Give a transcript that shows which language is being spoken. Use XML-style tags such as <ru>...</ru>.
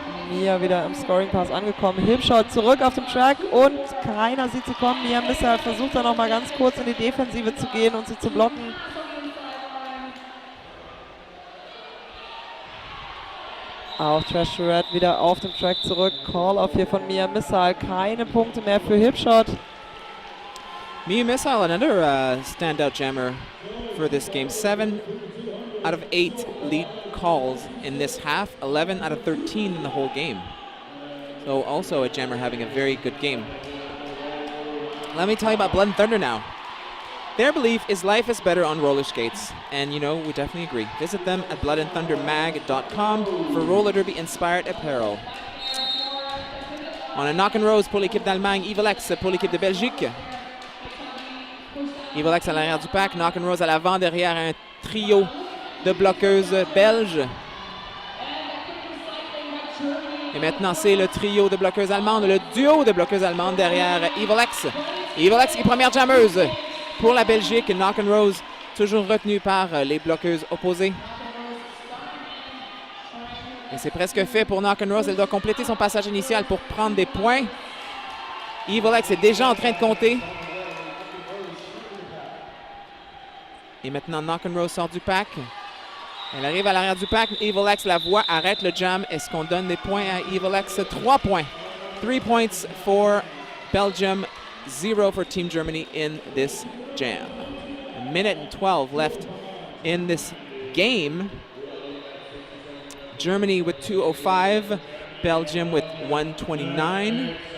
<de>Mia wieder im Scoring Pass angekommen. Hipshot zurück auf dem Track und keiner sieht sie kommen. Mia Missile versucht da nochmal ganz kurz in die Defensive zu gehen und sie zu blocken. Auch Trash Red wieder auf dem Track zurück. Call-off hier von Mia Missile. Keine Punkte mehr für Hipshot.</de> <en>Mia Missile, another standout jammer for this game. 7 out of 8 lead calls in this half. 11 out of 13 in the whole game. So also a jammer having a very good game. Let me tell you about Blood and Thunder now. Their belief is life is better on roller skates. And you know, we definitely agree. Visit them at bloodandthundermag.com for roller derby inspired apparel.</en> <fr>On a knock and rose pour l'équipe d'Allemagne, Ivelex pour l'équipe de Belgique. Ivelex à l'arrière du pack, knock and rose à l'avant, derrière un trio de bloqueuses belges. Et maintenant, c'est le trio de bloqueuses allemandes, le duo de bloqueuses allemandes derrière Ivelex. Ivelex qui est première jammeuse pour la Belgique. Knock and rose, toujours retenu par les bloqueuses opposées. Et c'est presque fait pour Knock and Rose. Elle doit compléter son passage initial pour prendre des points. Ivelex est déjà en train de compter. Et maintenant, Knock and Rose sort du pack. Elle arrive à l'arrière du pack. Ivelex la voit, arrête le jam. Est-ce qu'on donne des points à Ivelex? 3 points.</fr> <en>3 points for Belgium, 0 for Team Germany in this jam. A minute and 12 left in this game. Germany with 2:05, Belgium with 1:29.</en>